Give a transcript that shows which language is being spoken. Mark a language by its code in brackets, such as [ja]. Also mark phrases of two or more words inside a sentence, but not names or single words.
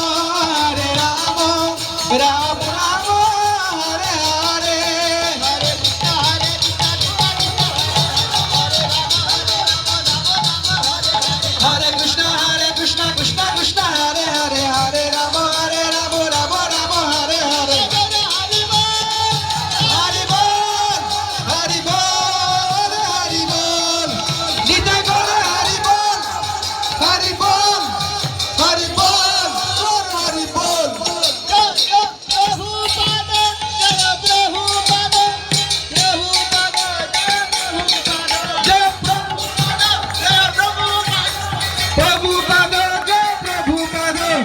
[sa] রাম রাম হরে হরে হরে কৃষ্ণ কৃষ্ণ কৃষ্ণ হরে হরে হরে রাম রাম রাম হরে হরে [bn] হরি বল হরি বল হরি বল নিতাই গৌর হরি বল হরি বল হরি বল হরি বল প্রভু পাদ জয় প্রভু পাদ